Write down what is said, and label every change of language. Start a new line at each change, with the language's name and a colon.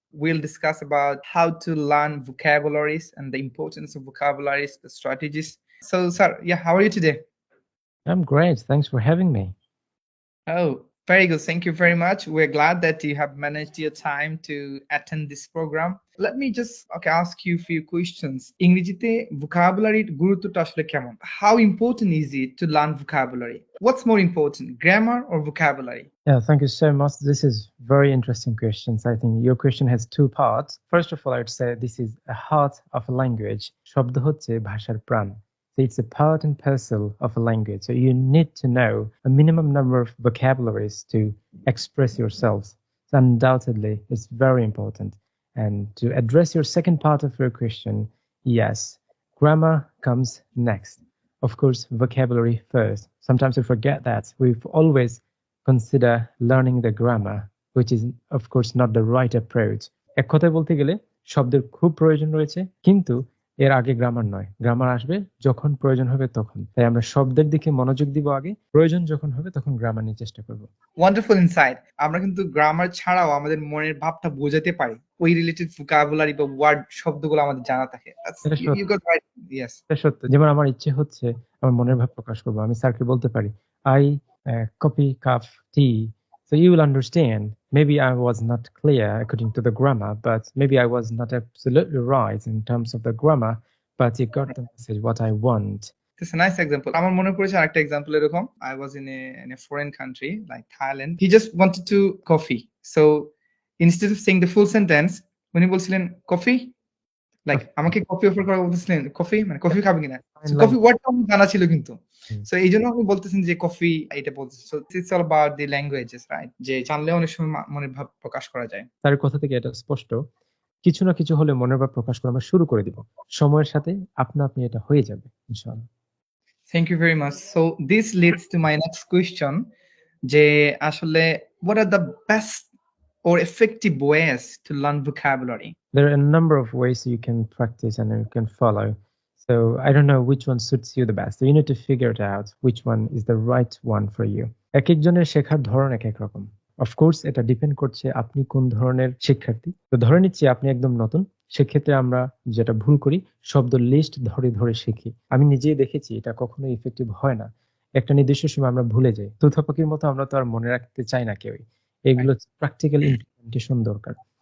English: We'll discuss about how to learn vocabularies and the importance of vocabularies, the strategies. So, sir, how are you today? I'm great. Thanks for having me. Oh, very good. Thank you very much. We're glad that you have managed your time to attend this program. Let me just ask you a few questions.
Bangla: ইংরেজিতে vocabulary গুরুত্বটা আসলে কেমন?
English: How important is it to learn vocabulary? What's more important, grammar or vocabulary? Yeah, thank you so much. This is very interesting questions. I think your question has two parts. First of all, I would say this is a heart of a language.
Bangla: শব্দ হচ্ছে ভাষার প্রাণ.
English: So it's a part and parcel of a language. So you need to know a minimum number of vocabularies to express yourselves. So undoubtedly, it's very important. And to address your second part of your question, yes, grammar comes next. Of course, vocabulary first. Sometimes we forget that. We've always consider learning the grammar, which is of course not the right approach.
Bangla: এক কথায় বলতে গেলে শব্দের খুব প্রয়োজন রয়েছে, কিন্তু এর আগে গ্রামার নয়। গ্রামার আসবে যখন প্রয়োজন হবে তখন। তাই আমরা শব্দের দিকে মনোযোগ দিব আগে, প্রয়োজন যখন হবে তখন গ্রামার নিয়ে চেষ্টা করব।
English: Wonderful insight.
Bangla: আমরা কিন্তু গ্রামার ছাড়াও আমাদের মনের ভাবটা বোঝাতে পারি। ওই রিলেটেড ভোকাবুলারি বা ওয়ার্ড শব্দগুলো আমাদের জানা থাকে।
English: You got right. Yes.
Bangla: এটা সত্য। যেমন আমার ইচ্ছে হচ্ছে আমার মনের ভাব প্রকাশ করব। আমি স্যারকে বলতে পারি,
English: I copy cup tea. So you will understand. Maybe I was not clear according to the grammar, but maybe I was not absolutely right in terms of the grammar, but you got the message what I want. It's a nice example. আমার মনে পড়েছে আরেকটা example এরকম। I was in a foreign country like Thailand. He just wanted to coffee. So instead of saying the full sentence,
Bangla: উনি বলছিলেন coffee, like আমাকে coffee offer করা বলতেছিলেন, কফি মানে কফি খাবে কিনা, কফি ওয়ার্ডটা আমার জানা ছিল কিন্তু। সো এই জন্য আপনি বলতেছেন যে কফি এটা বলতেছেন।
English: So it's all about the languages, right?
Bangla: যে জানলে অনেক সময় মনের ভাব প্রকাশ করা যায়। তার কথা থেকে এটা স্পষ্ট, কিছু না কিছু হলে মনের ভাব প্রকাশ করা আমরা শুরু করে দিব। সময়ের সাথে আপনা আপনি এটা হয়ে যাবে ইনশাআল্লাহ।
English: Thank you very much. So this leads to my next question,
Bangla: যে আসলে
English: what are the best or effective ways to learn vocabulary? There are a number of ways you can practice and you can follow. So I don't know which one suits you the best. So you need to figure it out which one is the right one for you.
Bangla: এক একজনের শেখার ধরন এক এক রকম। Of course এটা depend করছে আপনি কোন ধরনের শিক্ষার্থী। তো ধরে নিচ্ছি আপনি একদম নতুন, সেক্ষেত্রে আমরা যেটা ভুল করি শব্দ লিস্ট ধরে ধরে শিখি। আমি নিজেই দেখেছি এটা কখনোই ইফেক্টিভ হয় না। একটা নির্দিষ্ট সময় আমরা ভুলে যাই। তুথাপাখির মতো আমরা তো আর মনে রাখতে চাই না কেউই। এগুলো প্র্যাকটিক্যাল ইমপ্লিমেন্টেশন দরকার।